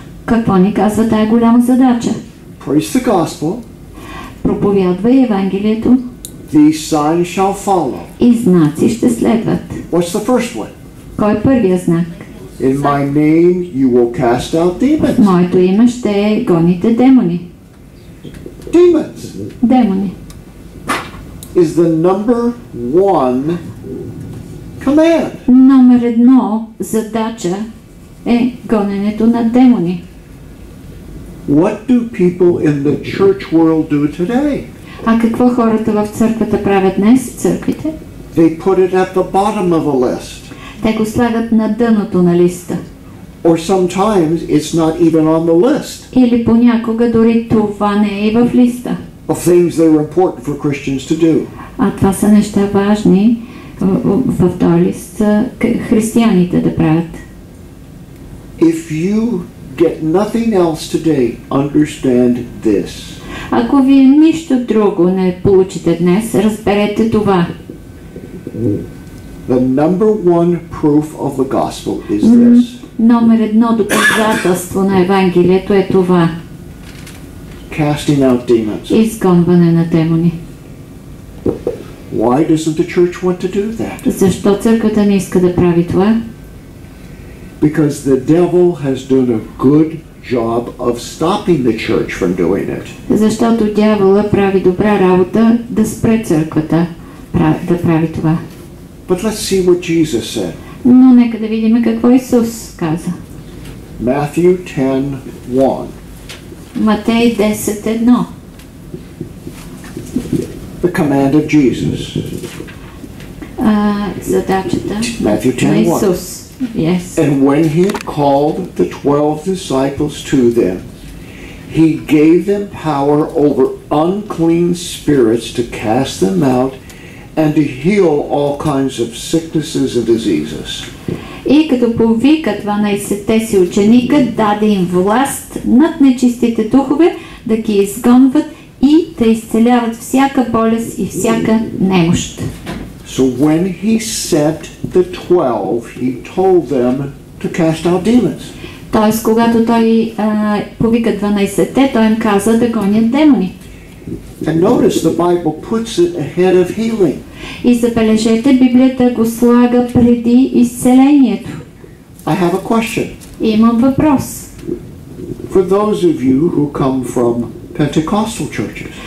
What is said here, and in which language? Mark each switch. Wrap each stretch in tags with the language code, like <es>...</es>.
<bg>Какво ни казва тая голяма задача?</bg> <en>Preach the gospel.</en> <bg>Проповядвай Евангелието.</bg> <en>These signs shall follow.</en> <bg>И знаци ще следват.</bg> <en>What's the first one?</en> <bg>Кой е първият знак?</bg> <en>In my name you will cast out demons.</en> <bg>Моето име ще гоните демони.</bg> <en>Demons</en> <bg>Демони.</bg> <en>is the number one command.</en> <bg>Номер 1 задача е гоненето на демони.</bg> <en>What do people in the church world do today?</en> <bg>А какво хората в църквата правят днес, църквите?</bg> <en>They put it at the bottom of a list.</en> <bg>Те го слагат на дъното на листа.</bg> <en>Or sometimes it's not even on the list</en> <bg>Или понякога дори това не е и в листа.</bg> <en>of things that are important for Christians to do.</en> <bg>А това са неща важни в този лист за християните да правят.</bg> <en>If you get nothing else today, understand this.</en> <bg>Ако вие нищо друго не получите днес, разберете това.</bg> <en>The number one proof of the gospel is this.</en> <bg>Номер 1 доказателство на Евангелието е това.</bg> <en>Casting out demons.</en> <bg>Изгонване на демони.</bg> <en>Why doesn't the church want to do that?</en> <bg>Защо църквата не иска да прави това?</bg> <en>Because the devil has done a good job of stopping the church from doing it.</en> <bg>Защото дявола прави добра работа да спре църквата да прави това.</bg> <en>But let's see what Jesus said.</en> <bg>Но нека да видим какво Исус каза.</bg> <en>Matthew 10:1.</en> <bg>Матей 10:1.</bg> <en>The command of Jesus.</en> <bg>Задачата</bg> <en>Matthew</en> <bg>на</bg> <en>10:1.</en> <bg>Исус. Yes.</bg> <en>And when he had called the 12 disciples to them, he gave them power over unclean spirits to cast them out and to heal all kinds of sicknesses and diseases.</en> <bg>И като повика 12-те си ученика, даде им власт над нечистите духове да ги изгонват и да изцеляват всяка болест и всяка немощ.</bg> <en>So when he sent the 12, he told them to cast out demons.</en> <bg>Тоест, когато той повика 12-те, той им каза да гонят демони.</bg> <en>And notice the Bible puts it ahead of healing.</en> <bg>И забележете, Библията го слага преди изцелението.</bg> <en>I have a question.</en> <bg>Имам въпрос.</bg> <en>For those of you who come from Pentecostal churches.</en>